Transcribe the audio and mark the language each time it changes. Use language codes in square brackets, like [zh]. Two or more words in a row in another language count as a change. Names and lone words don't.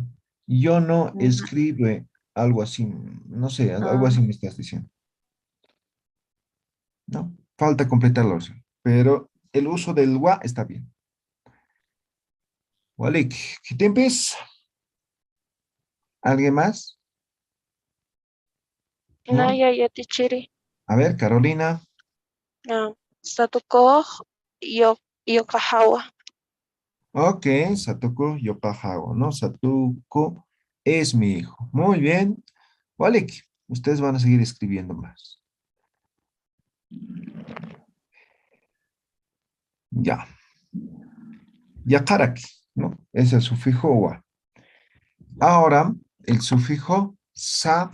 [es] Yo no escribe algo así, no sé, algo así me estás diciendo. ¿No? Falta completar la oración, pero el uso del wa está bien. Walik, ¿qué tiempes? ¿Alguien más? ¿No? [ay] Naya yatichiri. [es] A ver, Carolina. [ay] Satuko yokahawa. [es] Ok, [ay] Satuko Yopahago, [es] ¿no? Satuko es mi hijo. Muy bien. Walik, ustedes van a seguir escribiendo más. Ya. Yakaraki, ¿no? Es el sufijo wa. Ahora, el sufijo sa.